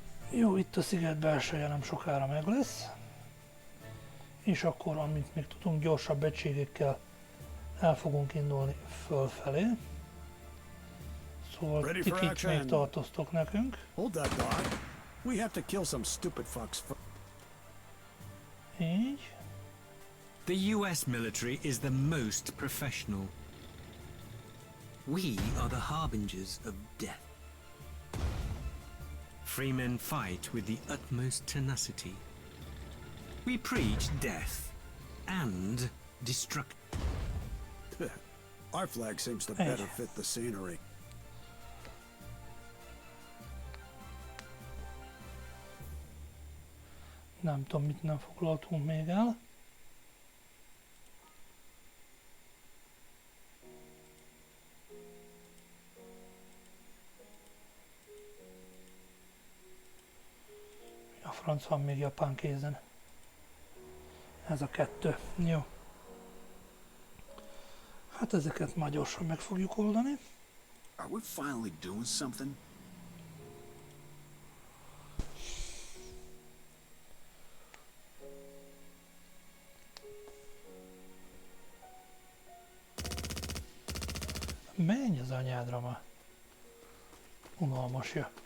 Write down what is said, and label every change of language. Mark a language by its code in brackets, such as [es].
[hu] Jó, itt a sziget belseje nem sokára meg lesz. És akkor, amit még tudunk, gyorsabb egységekkel el fogunk indulni fölfelé. Szóval ti kik még tartoztok nekünk. [en] Hold that thought. We have to kill some stupid fucks. [hu] Így. [en] The US military is the most professional. We are the harbingers of death. Free men fight with the utmost tenacity. We preach death and destruction. Our flag seems to better fit the scenery. [hu] Nem tudom, mit nem foglaltunk még el. A franc van még japán kézen. Ez a kettő. Jó. Hát ezeket már gyorsan meg fogjuk oldani. [en] Are we finally doing something? [hu] Menj az anyádra már. Unalmas jö.